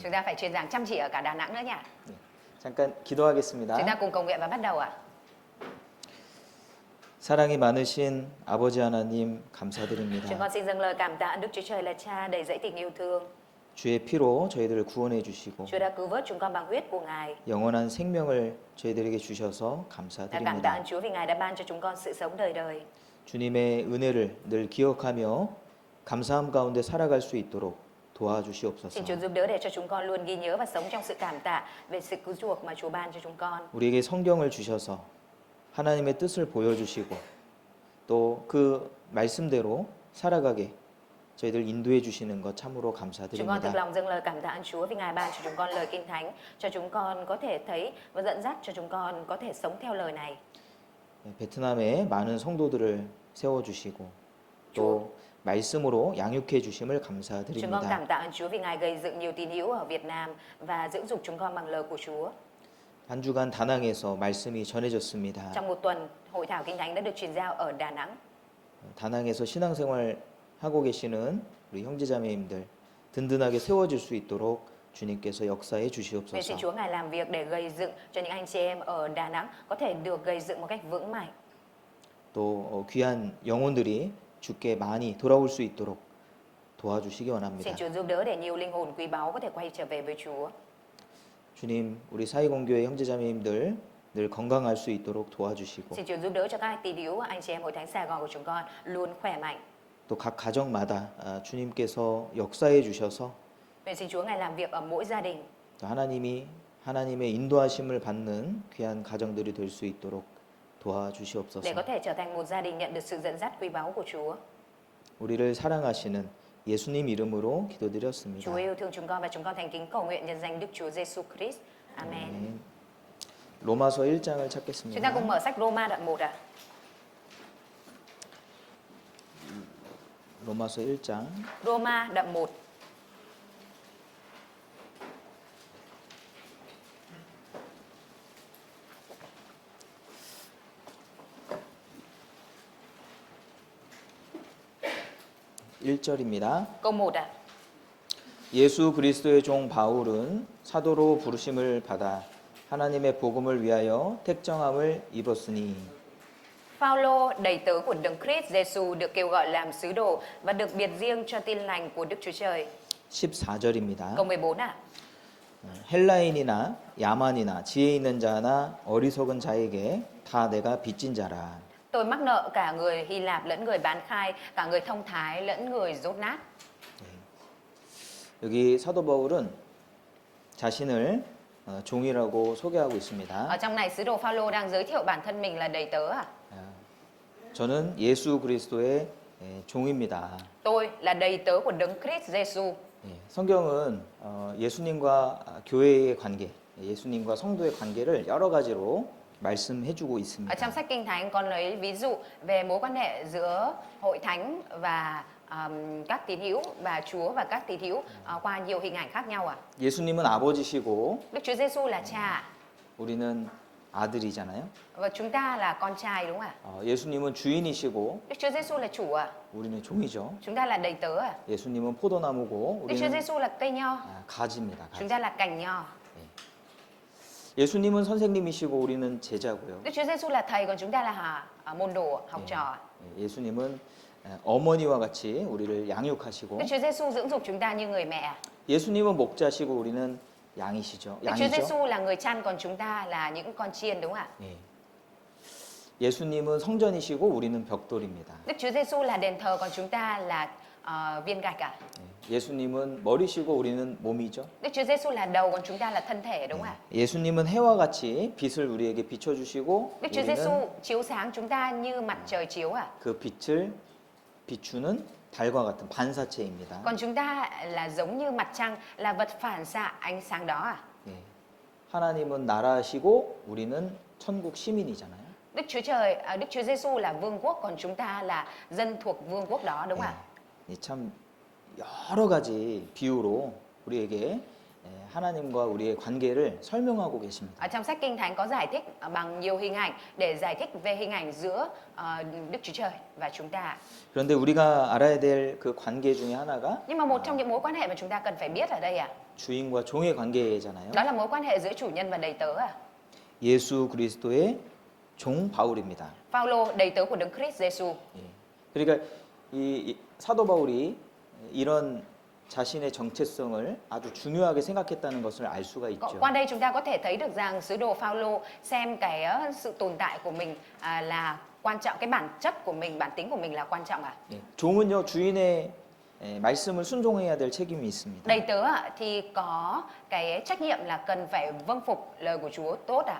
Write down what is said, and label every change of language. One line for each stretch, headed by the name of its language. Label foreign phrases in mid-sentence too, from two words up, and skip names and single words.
Vietnamese: Chúng ta phải truyền giảng chăm chỉ ở cả Đà Nẵng nữa nhỉ.
Korean: 네. 잠깐 기도하겠습니다.
Vietnamese: Chúng ta cùng cầu nguyện và bắt đầu ạ.
Korean: 사랑이 많으신 아버지 하나님 감사드립니다.
Vietnamese: Chúng con xin dâng lời cảm tạ Đức Chúa Trời là Cha đầy dẫy tình yêu thương.
Korean: 주의 피로 저희들을 구원해 주시고
Vietnamese: Chúa đã cứu vớt chúng con bằng huyết của Ngài.
Korean: 영원한 생명을 저희들에게 주셔서
Vietnamese: Cảm tạ
Korean: 감사드립니다.
Vietnamese: ơn Chúa vì Ngài đã ban cho chúng con sự sống đời đời.
Korean: 주님의 은혜를 늘 기억하며 감사함 가운데 살아갈 수 있도록 도와주시옵소서.
Vietnamese: Xin Chúa giúp đỡ để cho chúng con luôn ghi nhớ và sống trong sự cảm tạ về sự cứu chuộc mà Chúa ban cho chúng con.
Korean: 우리에게 성경을 주셔서 하나님의 뜻을 보여주시고 또 그 말씀대로 살아가게 저희들 인도해 주시는 것 참으로
Vietnamese: Chúng con thực
Korean: 감사드립니다.
Vietnamese: lòng dâng lời cảm tạ ơn Chúa vì Ngài ban cho chúng con lời kinh thánh, cho chúng con có thể thấy và dẫn dắt cho chúng con có thể sống theo lời này.
Korean: 베트남에 많은 성도들을 세워주시고 또 말씀으로 양육해 주심을
Vietnamese: Chúng con
Korean: 감사드립니다.
Vietnamese: cảm tạ ơn Chúa vì Ngài gây dựng nhiều tín hữu ở Việt Nam và dưỡng dục chúng con bằng lời của Chúa.
Korean: 한 주간 다낭에서 말씀이 전해졌습니다.
Vietnamese: Trong một tuần, hội thảo kinh thánh đã được truyền giao ở Đà Nẵng.
Korean: 다낭에서 신앙생활 하고 계시는 우리 형제자매님들 든든하게 세워질 수 있도록 주님께서 역사해
Vietnamese: Nguyện
Korean: 주시옵소서.
Vietnamese: xin Chúa Ngài làm việc để gây dựng cho những anh chị em ở Đà Nẵng có thể được gây dựng một cách vững mạnh.
Korean: 또 귀한 영혼들이 주께 많이 돌아올 수 있도록 도와주시기 원합니다.
Vietnamese: Xin Chúa giúp đỡ để nhiều linh hồn quý báu có thể quay trở về với Chúa.
Korean: 주님, 우리 사이공교회 형제자매님들 늘 건강할 수 있도록 도와주시고
Vietnamese: Xin Chúa giúp đỡ cho các tín hữu, anh chị em hội thánh Sài Gòn của chúng con luôn khỏe mạnh.
Korean: 또 각 가정마다 주님께서 역사해 주셔서
Vietnamese: Nguyện xin Chúa Ngài làm việc ở mỗi gia đình.
Korean: 또 하나님의 인도하심을 받는 귀한 가정들이 될 수 있도록 도와주시옵소서.
Vietnamese: Để có thể trở thành một gia đình nhận được sự dẫn dắt quý báu của Chúa.
Korean: 우리를 사랑하시는 예수님 이름으로 기도드렸습니다.
Vietnamese: Chúa yêu thương chúng con và chúng con thành kính cầu nguyện nhân danh Đức Chúa Giêsu Christ. Amen.
Korean: 아멘. 로마서 1장을
Vietnamese: Chúng ta
Korean: 찾겠습니다.
Vietnamese: cùng mở sách Roma đoạn 1 ạ.
Korean: 로마서 1장
Vietnamese: Roma đoạn 1.
Korean: 일절입니다.
Vietnamese: Câu 1 ạ.
Korean: 예수 그리스도의 종 바울은 사도로 부르심을 받아 하나님의 복음을 위하여 택정함을 입었으니
Vietnamese: Phaolô, đầy tớ của Đấng Christ Giêsu được kêu gọi làm sứ đồ và được biệt riêng cho tin lành của Đức Chúa Trời.
Korean: 14절입니다.
Vietnamese: Câu 14 ạ.
Korean: 헬라인이나 야만이나 지혜 있는 자나 어리석은 자에게 다 내가 빚진 자라.
Vietnamese: Tôi mắc nợ cả người Hy Lạp lẫn người bán khai, cả người thông thái lẫn người dốt nát.
Korean: 여기 사도 바울은 자신을 종이라고 소개하고 있습니다.
Vietnamese: Ở trong này sứ đồ Phaolô đang giới thiệu bản thân mình là đầy tớ à?
Korean: 저는 예수 그리스도의 종입니다.
Vietnamese: Tôi là đầy tớ của Đấng Christ Giêsu.
Korean: 성경은 예수님과 교회의 관계, 예수님과 성도의 관계를 여러 가지로 말씀해주고
Vietnamese: Ở
Korean: 있습니다.
Vietnamese: trong sách Kinh Thánh con lấy ví dụ về mối quan hệ giữa hội thánh và các tín hữu và Chúa và các tín hữu qua nhiều hình ảnh khác nhau à?
Korean: 예수님은 아버지시고
Vietnamese: Đức Chúa Giêsu là cha
Korean: 우리는 아들이잖아요.
Vietnamese: và chúng ta là con trai đúng không ạ?
Korean: 예수님은 주인이시고
Vietnamese: Đức Chúa Giêsu là chủ à?
Korean: 우리는 종이죠.
Vietnamese: Chúng ta là đầy tớ à?
Korean: 예수님은 포도나무고
Vietnamese: Đức Chúa
Korean: 우리는
Vietnamese: giêsu là cây nho,
Korean: 가지입니다.
Vietnamese: chúng
Korean: 가지.
Vietnamese: ta là cành nho.
Korean: 예수님은 선생님이시고 우리는 제자고요.
Vietnamese: Đức Chúa Giêsu là thầy còn chúng ta là môn đồ, học trò.
Korean: 예수님은 어머니와 같이 우리를 양육하시고
Vietnamese: Đức Chúa Giêsu dưỡng dục chúng ta như người mẹ.
Korean: 예수님은 목자시고 우리는 양이시죠.
Vietnamese: Đức Chúa
Korean: 양이죠.
Vietnamese: Giêsu là người chăn còn chúng ta là những con chiên đúng không ạ?
Korean: 예. 예수님은 성전이시고 우리는 벽돌입니다.
Vietnamese: Đức Chúa Giêsu là đền thờ còn chúng ta là viên gạch à?
Korean: 예수님은 머리시고 우리는 몸이죠.
Vietnamese: Đức Chúa Giêsu là đầu còn chúng ta là thân thể đúng không ạ?
Korean: 예수님은 해와 같이 빛을 우리에게 비춰주시고
Vietnamese: Đức Chúa
Korean: 우리는
Vietnamese: Giêsu chiếu sáng chúng ta như mặt trời chiếu à?
Korean: 그 빛을 비추는 달과 같은 반사체입니다.
Vietnamese: Còn chúng ta là giống như mặt trăng, là vật phản xạ ánh sáng đó à?
Korean: 예. 하나님은 나라시고 우리는 천국 시민이잖아요.
Vietnamese: Đức Chúa Giêsu là vương quốc còn chúng ta là dân thuộc vương quốc đó đúng không ạ?
Korean: 예. 참 여러 가지 비유로 우리에게 하나님과 우리의 관계를 설명하고 계십니다.
Vietnamese: Ở trong sách Kinh Thánh có giải thích bằng nhiều hình ảnh để giải thích về hình ảnh giữa Đức Chúa Trời và chúng ta.
Korean: 그런데 우리가 알아야 될 그 관계 중에 하나가
Vietnamese: Nhưng mà một trong những mối quan hệ mà chúng ta cần phải biết ở đây à,
Korean: 주인과 종의 관계잖아요.
Vietnamese: đó là mối quan hệ giữa chủ nhân và đầy tớ à.
Korean: 예수 그리스도의 종 바울입니다.
Vietnamese: Phaolô đầy tớ của Đấng Christ Giêsu.
Korean: 예. 그러니까 이 사도 바울이 이런 자신의 정체성을 아주 중요하게 생각했다는 것을 알 수가 있죠.
Vietnamese: Qua đây chúng ta có thể thấy được rằng sứ đồ Phaolô xem cái sự tồn tại của mình là quan trọng, cái bản chất của mình, bản tính của mình là quan trọng à.
Korean: 예. 종은요 주인의 말씀을 순종해야 될 책임이 있습니다.
Vietnamese: Đầy tớ thì có cái trách nhiệm là cần phải vâng phục lời của Chúa tốt à,